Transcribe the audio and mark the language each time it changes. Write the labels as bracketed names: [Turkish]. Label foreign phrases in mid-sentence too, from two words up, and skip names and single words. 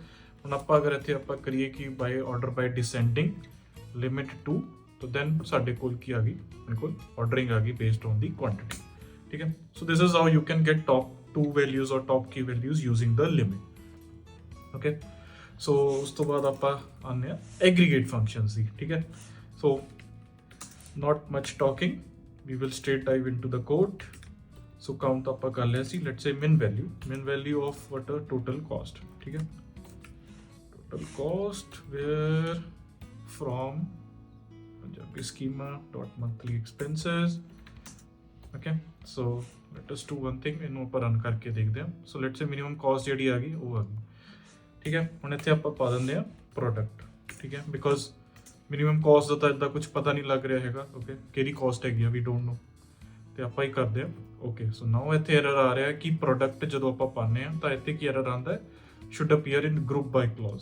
[Punjabi] ਹੁਣ ਆਪਾਂ ਅਗਰ ਇੱਥੇ ਆਪਾਂ ਕਰੀਏ ਕਿ [English] by order by descending limit 2, [Punjabi] ਤਾਂ ਦੈਨ ਸਾਡੇ ਕੋਲ ਕੀ ਆ ਗਈ, ਮੇਰੇ ਕੋਲ ਆਰਡਰਿੰਗ ਆ ਗਈ [English] based on the quantity, [Punjabi] ਠੀਕ ਹੈ। [English] so this is how you can get top 2 values or top k values using the limit, okay. [Punjabi] ਸੋ ਉਸ ਤੋਂ ਬਾਅਦ ਆਪਾਂ ਆਉਂਦੇ ਆ [English] aggregate functions [Punjabi] ਦੀ, ਠੀਕ ਹੈ। [English] ਸੋ not much talking, we will straight dive into the code. So count [Punjabi] ਆਪਾਂ ਕਰ ਲਿਆ ਸੀ, [English] let's say min value of what a total cost, [Punjabi] ਠੀਕ ਹੈ। [English] total cost where from Punjabi schema dot monthly expenses, okay। so let us do one thing, [Punjabi] ਇਹਨੂੰ ਆਪਾਂ ਰਨ ਕਰਕੇ ਦੇਖਦੇ ਹਾਂ। [English] so let's say minimum cost [Punjabi] ਜਿਹੜੀ ਆ ਗਈ ਉਹ ਆ ਗਈ, ਠੀਕ ਹੈ। ਹੁਣ ਇੱਥੇ ਆਪਾਂ ਪਾ ਦਿੰਦੇ ਆ ਪ੍ਰੋਡਕਟ, ਠੀਕ ਹੈ, [English] because minimum cost [Punjabi] ਦਾ ਤਾਂ ਇੱਦਾਂ ਕੁਝ ਪਤਾ ਨਹੀਂ ਲੱਗ ਰਿਹਾ ਹੈਗਾ, ਓਕੇ, ਕਿਹੜੀ ਕਾਸਟ ਹੈਗੀ ਆ [English] we don't know, [Punjabi] ਤੇ ਆਪਾਂ ਹੀ ਕਰਦੇ ਆ, ਓਕੇ। [English] so now [Punjabi] ਇੱਥੇ ਐਰਰ ਆ ਰਿਹਾ ਕਿ ਪ੍ਰੋਡਕਟ ਜਦੋਂ ਆਪਾਂ ਪਾਉਂਦੇ ਆ ਤਾਂ ਇੱਥੇ ਕੀ ਐਰਰ ਆਉਂਦਾ ਹੈ, [English] should appear in group by clause.